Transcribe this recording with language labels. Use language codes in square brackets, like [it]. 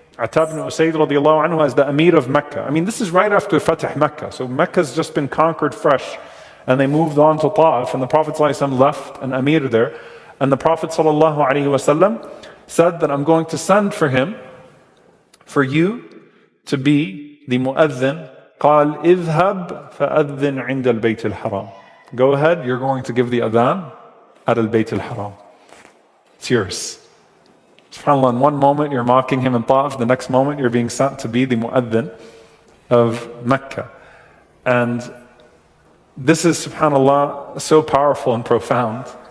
[en] Attab ibn Usayd radiallahu anhu as the Amir of Mecca. I mean, this is right after Fatih Mecca. So Mecca's just been conquered fresh. And they moved on to Ta'if, and the Prophet ﷺ left an Amir there. And the Prophet ﷺ said that I'm going to send for him for you to be the mu'adhin. [ar] قال اذهب فأذن عند البيت الحرام. [en] Go ahead, you're going to give the adhan at al-Bayt al-Haram. It's yours. SubhanAllah, in one moment you're mocking him in Ta'if, the next moment you're being sent to be the Mu'adhin of Mecca. And this is, SubhanAllah, so powerful and profound.